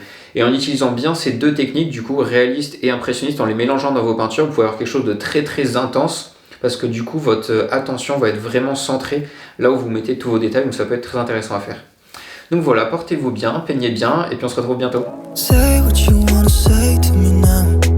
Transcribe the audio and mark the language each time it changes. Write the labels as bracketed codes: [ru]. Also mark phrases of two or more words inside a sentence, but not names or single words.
[fr] Et en utilisant bien ces deux techniques, du coup, réaliste et impressionniste, en les mélangeant dans vos peintures, vous pouvez avoir quelque chose de très très intense, parce que du coup votre attention va être vraiment centrée là où vous mettez tous vos détails, donc ça peut être très intéressant à faire. Donc voilà, portez-vous bien, peignez bien, et puis on se retrouve bientôt. [en] Say what you wanna say to me now.